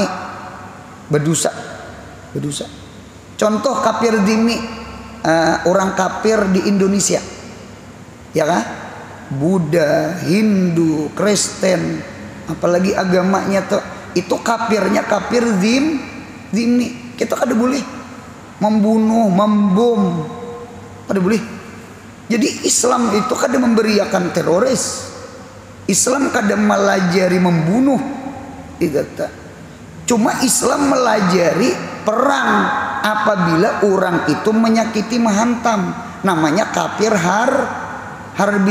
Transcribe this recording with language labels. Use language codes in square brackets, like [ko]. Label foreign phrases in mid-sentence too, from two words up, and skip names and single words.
[id] Berdosa. Contoh kafir zimmi orang kafir di Indonesia. Ya kan? Buddha, Hindu, Kristen, apalagi agamanya tuh itu kafirnya kafir zimmi. Kita kada boleh membunuh, membom, kada boleh. Jadi Islam itu kada memberiakan teroris. Islam kada melajari membunuh. Cuma Islam melajari perang apabila orang itu menyakiti menghantam, namanya kafir harbi.